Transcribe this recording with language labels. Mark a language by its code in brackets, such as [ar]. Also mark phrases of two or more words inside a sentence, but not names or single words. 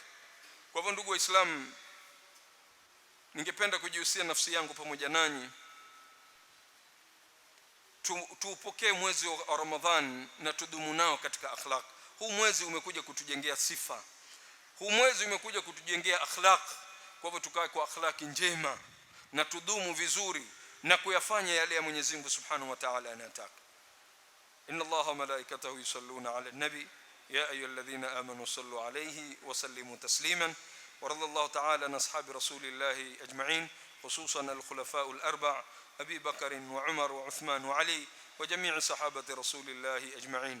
[sw] Kwa hivyo ndugu waislamu, ningependa kujihusia nafsi yangu pamoja nanyi, tuupokee mwezi wa Ramadhan na tudumu nao katika akhlaq. Huu mwezi umekuja kutujengea sifa, huu mwezi umekuja kutujengea akhlaq. Kwa hivyo tukae kwa akhlaqi njema na tudumu vizuri na kuyafanya yale ya Mwenyezi Mungu [ar] سبحانه وتعالى [sw] anataka. [ar] إن الله وملائكته يصلون على النبي يا أيها الذين آمنوا صلوا عليه وسلموا تسليما. ورضي الله تعالى عن أصحاب رسول الله أجمعين خصوصا الخلفاء الأربعة أبي بكر وعمر وعثمان وعلي وجميع صحابة رسول الله أجمعين.